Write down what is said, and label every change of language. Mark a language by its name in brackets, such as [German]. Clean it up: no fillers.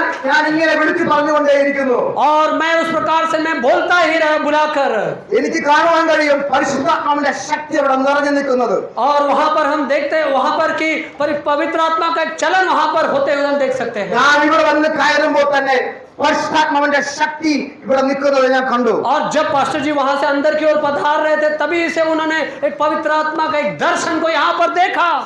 [Malayalam] ഞാൻ ഇങ്ങനെ വിളിച്ചു പറഞ്ഞുകൊണ്ടേയിരിക്കുന്നു. [Hindi] और मैं उस प्रकार से मैं बोलता ही रहा बुलाकर. [Malayalam] എനിക്ക് കാണുവാൻ കഴിയും പരിശുദ്ധാത്മാവിന്റെ ശക്തി അവിടെ നിറഞ്ഞു നിൽക്കുന്നത്. [Hindi] और वहां पर हम देखते हैं वहां पर कि पवित्र आत्मा का एक चलन वहां पर होते हुए हम देख सकते हैं. [Malayalam] ഞാൻ ഇവിടെ വന്ന് കയറുമ്പോൾ തന്നെ പരിശുദ്ധാത്മാവിന്റെ ശക്തി ഇവിടെ നിൽക്കുന്നത് ഞാൻ കണ്ടു. [Hindi] और जब पास्टर जी वहां से अंदर की ओर पधार रहे थे तभी से उन्होंने एक पवित्र आत्मा का एक दर्शन को यहाँ पर देखा.